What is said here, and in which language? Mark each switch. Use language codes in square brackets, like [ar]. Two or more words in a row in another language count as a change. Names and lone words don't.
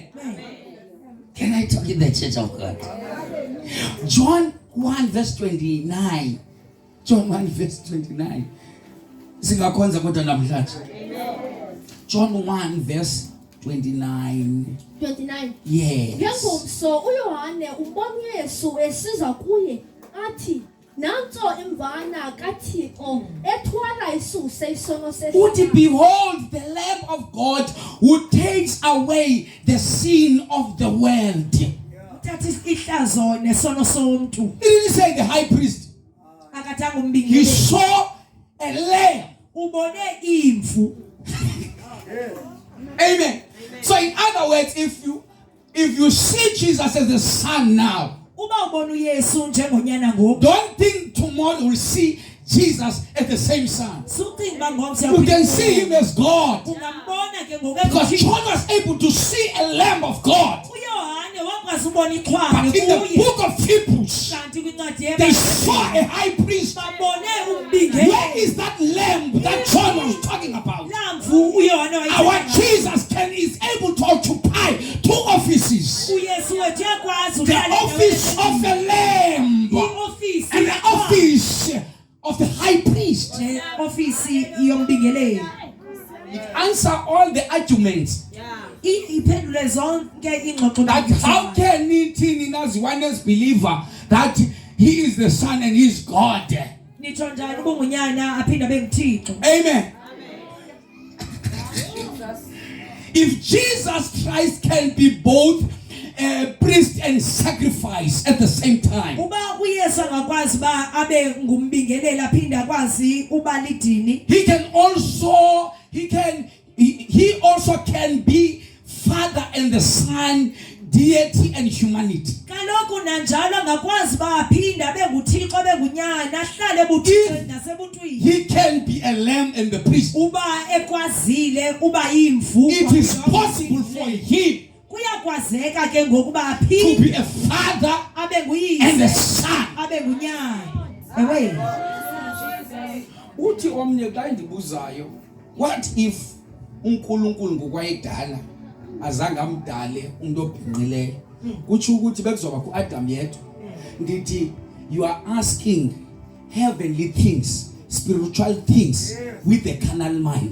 [en] Can I talk in the church of God? John 1 verse 29. John 1 verse 29. John 1 verse 29. 29. Yes. [xh] So uYohane umbona uYesu esiza kuye athi nanso imvana kaThixo ethwala isuse isono sesizwe. Uthi, [en] behold the Lamb of God who takes away the sin of the world. He didn't say the high priest. He saw a lamb. Amen. So in other words, if you see Jesus as the Son now, don't think tomorrow we'll see Jesus as the same Son. You can see him as God. Because John was able to see a Lamb of God. [xh] ungazubona [en] But [xh] iqhwane [en] in the [xh] kuye [en] book of Hebrews, [xh] kanti kwincwadi [en] they saw a high priest. [xh] babone [en] Where [xh] umbingeli [en] is that lamb that John was talking about? [xh] lamvu uyohane [en] Our Jesus is able to occupy 2 offices. [xh] uyesu wethu yakwazi [en] The office of the lamb [xh] iofisi [en] and the office of the high priest. [xh] ofisi yombingeleli [en] It answers all the arguments [xh] iphendule zonke ingxoxo [en] that how can it in as one as believer that he is the son and he is God. [xh] nitho njani ubungunyana aphinda benguthixo [en] Amen. If Jesus Christ can be both priest and sacrifice at the same time, [xh] uba uyesu angakwazi ba abe ngumbingeleli aphinda akwazi uba lidini [en] he also can be Father and the Son, deity and humanity. [xh] kaloku nanjalo angakwazi ba aphinda benguthixo bengunyana ahlale ebuthixweni nasebuntwini [en] He can be a lamb and the priest. [xh] uba ekwazile uba imvu [en] It is possible for him [xh] kuyakwazeka ke ngokuba [en] to [xh] aphinde [en] be a father [xh] abe [en] and a [xh] nguyise [en] son. [xh] abe ngunyana ewe Uthi omnye xa ndibuzayo, [en] what if [xh] uNkulunkulu ngokwayedala azange amdale umuntu obhinqileyo? Kutsho ukuthi bekuzoba kuAdam yedwa. [en] Ndithi you are asking heavenly things, spiritual things with the carnal mind.